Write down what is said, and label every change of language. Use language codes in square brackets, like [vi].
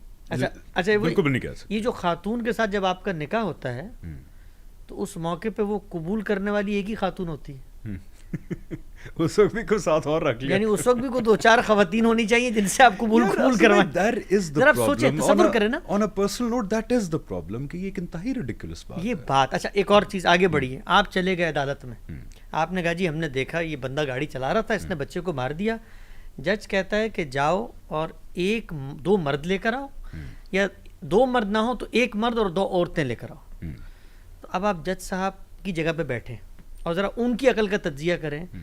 [ur] اچھا بالکل بھی نہیں کہہ سکتے. یہ جو خاتون کے ساتھ جب آپ کا نکاح ہوتا ہے تو اس موقع پہ وہ قبول کرنے والی ایک ہی خاتون ہوتی ہے. اس وقت بھی کوئی ساتھ اور رکھ لیا, یعنی اس وقت بھی کوئی 2-4 خواتین ہونی چاہیے جن سے آپ قبول کروائیں. ذرا آپ سوچیں, تصور کریں نا. [en] On a personal note, that is the problem [ur] کہ یہ ایک انتہائی [en] ridiculous [ur] بات ہے. یہ بات. اچھا ایک اور چیز آگے بڑھیے. آپ چلے گئے عدالت میں, آپ نے کہا جی ہم نے دیکھا یہ بندہ گاڑی چلا رہا تھا, اس نے بچے کو مار دیا. جج کہتا ہے کہ جاؤ اور 1-2 مرد لے کر آؤ, یا 2 مرد نہ ہو تو 1 مرد اور 2 عورتیں لے کر آؤ. تو اب آپ جج صاحب کی جگہ پہ بیٹھیں اور ذرا ان کی عقل کا تجزیہ کریں.